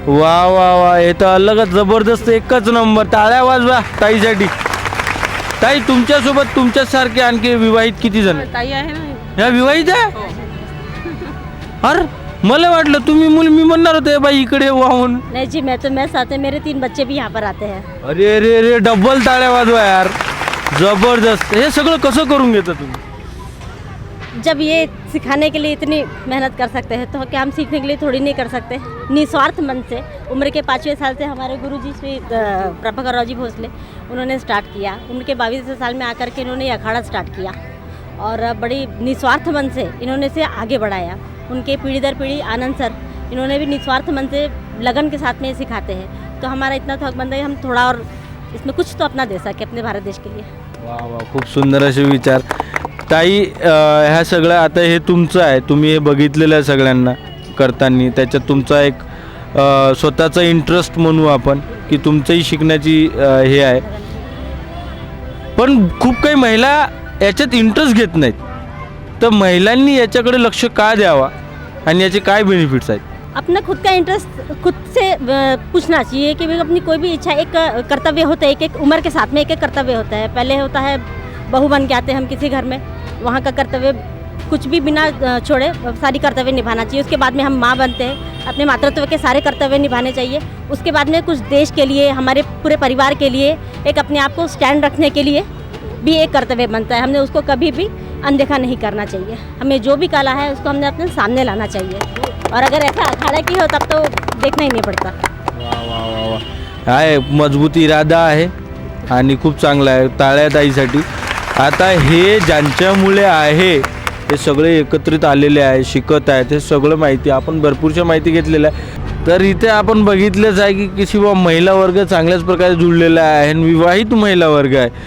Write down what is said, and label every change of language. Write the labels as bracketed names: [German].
[Marathi] वा वा वा, हे तर अलगच जबरदस्त, एकच नंबर. टाळ्या वाजवा ताईसाठी. ताई, तुमच्यासोबत तुमच्यासारखे आणखी विवाहित किती जण? ताई आहे ना. ह्या विवाहित आहे? हो. अरे, मला वाटलं तुम्ही मुली, मी म्हणणार होते बाई इकडे वाहून. [Hindi] नहीं जी, मैं तो मैं साथ है, मेरे 3 बच्चे भी यहाँ पर आते हैं. [Marathi] अरे अरे अरे, डबल टाळ्या वाजवा यार, जबरदस्त. हे सगळं कसं करून घेता तुम्ही? [Hindi] जब ये सिखाने के लिए इतनी मेहनत कर सकते हैं तो क्या हम सीखने के लिए थोड़ी नहीं कर सकते? निस्वार्थ मन से उम्र के 5वें साल से हमारे गुरुजी श्री प्रभाकर राव जी भोसले उन्होंने स्टार्ट किया. उम्र के 22वें साल में आकर के इन्होंने ये अखाड़ा स्टार्ट किया और बड़ी निस्वार्थ मन से इन्होंने इसे आगे बढ़ाया. उनके पीढ़ी दर पीढ़ी आनंद सर, इन्होंने भी निस्वार्थ मन से लगन के साथ में सिखाते हैं. तो हमारा इतना थक बनता है हम थोड़ा और इसमें कुछ तो अपना दे सके अपने भारत देश के लिए. [Marathi] वा वा, खूप सुंदर असे विचार. ताई, ह्या सगळं आता हे तुमचं आहे, तुम्ही हे बघितलेलं आहे सगळ्यांना करताना. त्याच्यात तुमचा एक स्वतःचा इंटरेस्ट म्हणू आपण, की तुमचंही शिकण्याची हे आहे. पण खूप काही महिला याच्यात इंटरेस्ट घेत नाहीत. तर महिलांनी याच्याकडे लक्ष का द्यावा आणि याचे काय बेनिफिट्स आहेत? [Hindi] अपना खुद का इंटरेस्ट खुद से पूछना चाहिए कि भाई अपनी कोई भी इच्छा, एक कर्तव्य होता है, एक उम्र के साथ में एक कर्तव्य होता है. पहले होता है बहू बन के आते हैं हम किसी घर में, वहाँ का कर्तव्य कुछ भी बिना छोड़े सारी कर्तव्य निभाना चाहिए. उसके बाद में हम माँ बनते हैं, अपने मातृत्व के सारे कर्तव्य निभाने चाहिए. उसके बाद में कुछ देश के लिए, हमारे पूरे परिवार के लिए, एक अपने आप को स्टैंड रखने के लिए भी एक कर्तव्य बनता है. हमने उसको कभी भी अनदेखा नहीं करना चाहिए. हमें जो भी कला है उसको हमने अपने सामने लाना चाहिए. और अगर ऐसा अखाड़ा की हो तब तो देखना ही नहीं पड़ता. [Marathi] वा वा वा वा, काय मजबूत इरादा आहे आणि खूप चांगला आहे. टाळ्या ताईसाठी. आता हे ज्यांच्यामुळे आहे, हे सगळे एकत्रित आलेले आहे, शिकत आहेत, हे सगळं माहिती आपण भरपूरशा माहिती घेतलेलं आहे. तर इथे आपण बघितलंच आहे की किसी महिला वर्ग चांगल्याच प्रकारे जुळलेला आहे आणि विवाहित महिला वर्ग आहे.